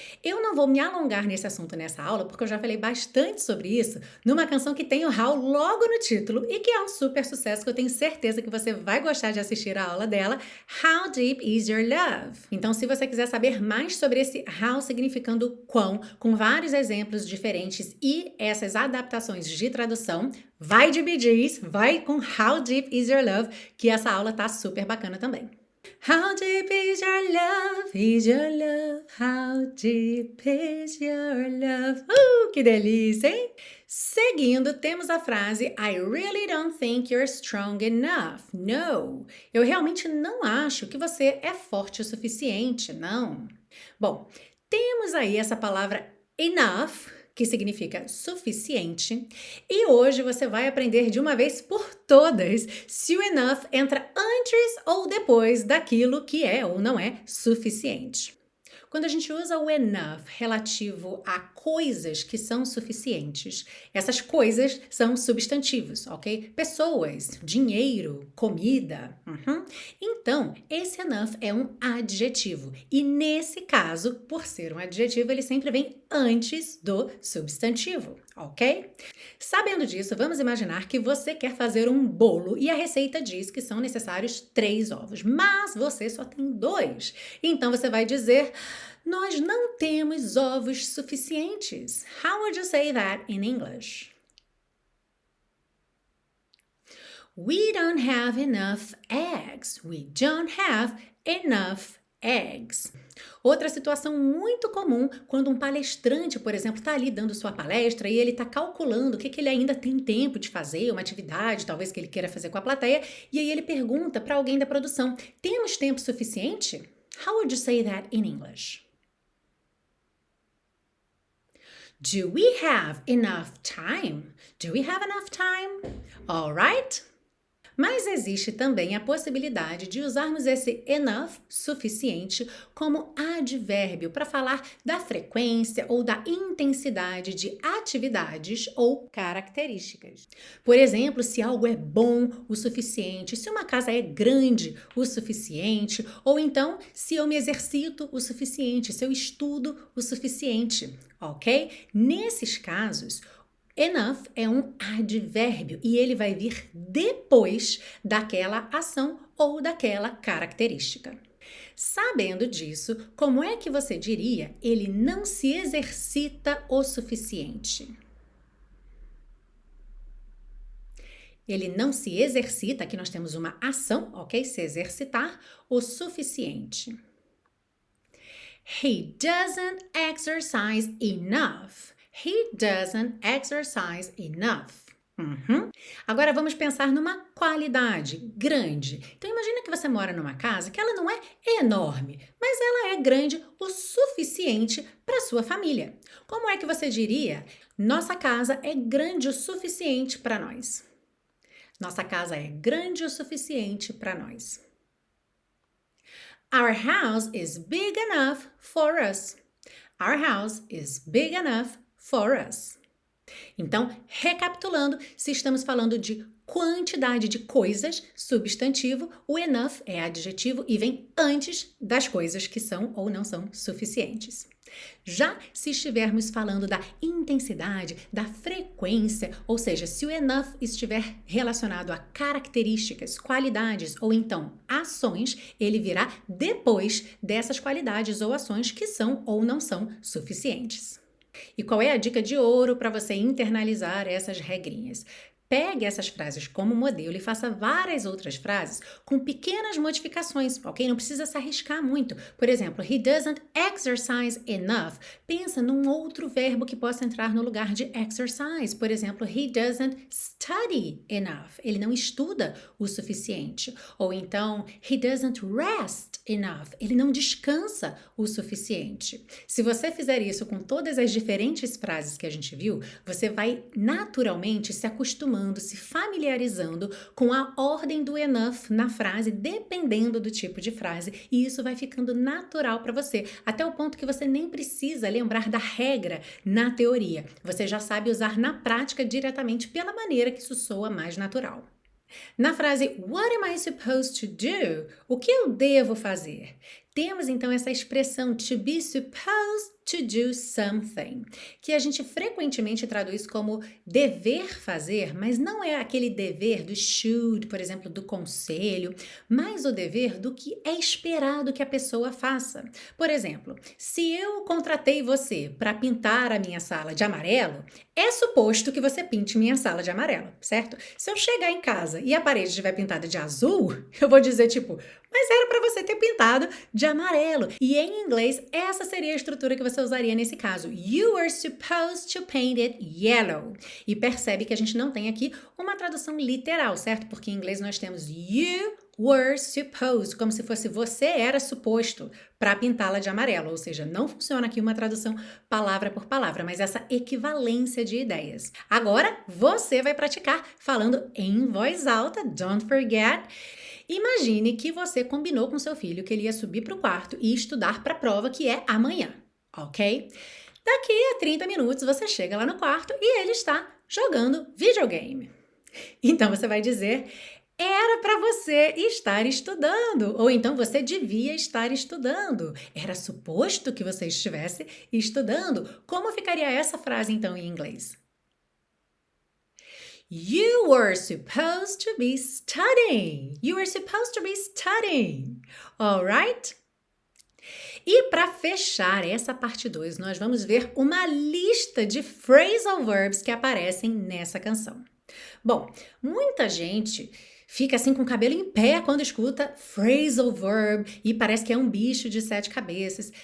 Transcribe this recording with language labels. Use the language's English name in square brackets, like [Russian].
[Portuguese] Eu não vou me alongar nesse assunto nessa aula, porque eu já falei bastante sobre isso numa canção que tem o how logo no título e que é um super sucesso que eu tenho certeza que você vai gostar de assistir a aula dela, How Deep Is Your Love? Então, se você quiser saber mais sobre esse how significando quão, com vários exemplos diferentes e essas adaptações de tradução, vai de Bee Gees, vai com How Deep Is Your Love, que essa aula tá super bacana também. [English] How deep is your love, is your love, how deep is your love. [Portuguese] Que delícia, hein? Seguindo, temos a frase [English] I really don't think you're strong enough. [Portuguese] No, eu realmente não acho que você é forte o suficiente, não. Bom, temos aí essa palavra enough, que significa suficiente, e hoje você vai aprender de uma vez por todas se o enough entra antes ou depois daquilo que é ou não é suficiente. Quando a gente usa o enough relativo a coisas que são suficientes, essas coisas são substantivos, ok? Pessoas, dinheiro, comida. Então, esse enough é um adjetivo. E nesse caso, por ser um adjetivo, ele sempre vem antes do substantivo, ok? Sabendo disso, vamos imaginar que você quer fazer um bolo e a receita diz que são necessários 3 ovos, mas você só tem 2. Então você vai dizer: nós não temos ovos suficientes. [English] How would you say that in English? We don't have enough eggs. We don't have enough eggs. [Portuguese] Outra situação muito comum, quando um palestrante, por exemplo, está ali dando sua palestra e ele está calculando o que ele ainda tem tempo de fazer, uma atividade, talvez que ele queira fazer com a plateia, e aí ele pergunta para alguém da produção: temos tempo suficiente? [English] How would you say that in English? Do we have enough time? Do we have enough time? All right? [Portuguese] Mas existe também a possibilidade de usarmos esse enough, suficiente, como advérbio para falar da frequência ou da intensidade de atividades ou características. Por exemplo, se algo é bom o suficiente, se uma casa é grande o suficiente, ou então se eu me exercito o suficiente, se eu estudo o suficiente, ok? Nesses casos, enough é um advérbio e ele vai vir depois daquela ação ou daquela característica. Sabendo disso, como é que você diria ele não se exercita o suficiente? Ele não se exercita, aqui nós temos uma ação, ok? Se exercitar o suficiente. [English] He doesn't exercise enough. He doesn't exercise enough. [Portuguese] Agora vamos pensar numa qualidade grande. Então imagina que você mora numa casa que ela não é enorme, mas ela é grande o suficiente para sua família. Como é que você diria? Nossa casa é grande o suficiente para nós. Nossa casa é grande o suficiente para nós. [English] Our house is big enough for us. Our house is big enough for us. [Portuguese] Então, recapitulando, se estamos falando de quantidade de coisas, substantivo, o enough é adjetivo e vem antes das coisas que são ou não são suficientes. Já se estivermos falando da intensidade, da frequência, ou seja, se o enough estiver relacionado a características, qualidades ou então ações, ele virá depois dessas qualidades ou ações que são ou não são suficientes. E qual é a dica de ouro para você internalizar essas regrinhas? Pegue essas frases como modelo e faça várias outras frases com pequenas modificações, ok? Não precisa se arriscar muito. Por exemplo, [English] he doesn't exercise enough. [Portuguese] Pensa num outro verbo que possa entrar no lugar de exercise. Por exemplo, [English] he doesn't study enough. [Portuguese] Ele não estuda o suficiente. Ou então, [English] he doesn't rest enough. [Portuguese] Ele não descansa o suficiente. Se você fizer isso com todas as diferentes frases que a gente viu, você vai naturalmente se acostumando, se familiarizando com a ordem do enough na frase, dependendo do tipo de frase, e isso vai ficando natural para você, até o ponto que você nem precisa lembrar da regra na teoria. Você já sabe usar na prática diretamente pela maneira que isso soa mais natural. Na frase [English] What am I supposed to do? [Portuguese] O que eu devo fazer? Temos então essa expressão [English] to be supposed to do something, [Portuguese] que a gente frequentemente traduz como dever fazer, mas não é aquele dever do should, por exemplo, do conselho, mas o dever do que é esperado que a pessoa faça. Por exemplo, se eu contratei você para pintar a minha sala de amarelo, é suposto que você pinte minha sala de amarelo, certo? Se eu chegar em casa e a parede estiver pintada de azul, eu vou dizer tipo, mas era para você ter pintado de amarelo. E em inglês, essa seria a estrutura que você usaria nesse caso. [English] You were supposed to paint it yellow. [Portuguese] E percebe que a gente não tem aqui uma tradução literal, certo? Porque em inglês nós temos you [English] were supposed, [Portuguese] como se fosse você era suposto para pintá-la de amarelo, ou seja, não funciona aqui uma tradução palavra por palavra, mas essa equivalência de ideias. Agora, você vai praticar falando em voz alta, [English] don't forget. [Portuguese] Imagine que você combinou com seu filho que ele ia subir para o quarto e estudar para a prova que é amanhã, ok? Daqui a 30 minutos você chega lá no quarto e ele está jogando videogame. Então você vai dizer: era para você estar estudando, ou então você devia estar estudando. Era suposto que você estivesse estudando. Como ficaria essa frase então em inglês? [English] You were supposed to be studying. You were supposed to be studying. All right? [Portuguese] E para fechar essa parte 2, nós vamos ver uma lista de phrasal verbs que aparecem nessa canção. Bom, muita gente fica assim com o cabelo em pé quando escuta phrasal verb e parece que é um bicho de 7 cabeças.